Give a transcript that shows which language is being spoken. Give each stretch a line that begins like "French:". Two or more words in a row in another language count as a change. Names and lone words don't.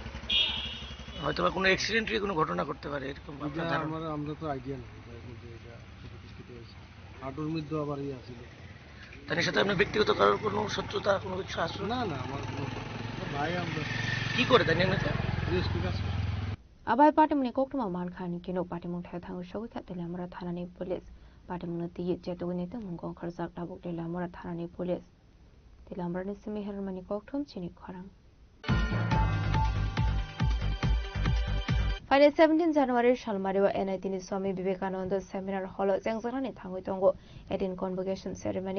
Bangla: হয়তো বা কোনো অ্যাক্সিডেন্টের কোনো ঘটনা করতে পারে এরকম আমরা তো আইডিয়া নেই হাঁটুর মধ্যে আবার ইয়ে ছিল তার সাথে আপনার ব্যক্তিগত কারোর কোনো শত্রুতা কোনো কিছু আসলো না আমার ভাই আমরা কি করে তাই না
Kok Borok: Abai party muni koktuma mankhani kino party mung thai thangu shogui kha telamara thanani police party mung ti jetogni te mungong kharjak tabuk telamara thanani police telamara ni simi hermani koktum chini khorang Friday 17 January Shalmariwa NIT ni Swami Vivekananda Seminar Hall Jengjangrani thangui tongo 18
English: convocation ceremony